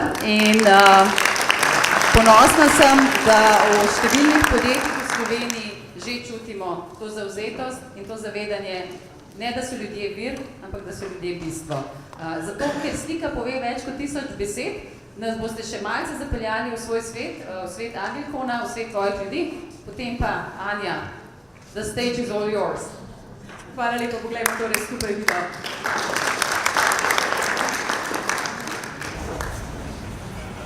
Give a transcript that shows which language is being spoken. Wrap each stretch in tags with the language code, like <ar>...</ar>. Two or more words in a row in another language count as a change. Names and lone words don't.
<sl>In ponosna sem, da v številnih podjetjih v Sloveniji že čutimo to zavzetost in to zavedanje, ne da so ljudje vir, ampak da so ljudje bistvo. Zato, ker slika pove več kot 1000 besed, nas boste še malce zapeljali v svoj svet, v svet Agilcona, v svet tvojih ljudi, potem pa, Anja,</sl> <en>the stage is all yours.</en> <sl>Hvala lepo, poglejmo torej skupaj video.</sl>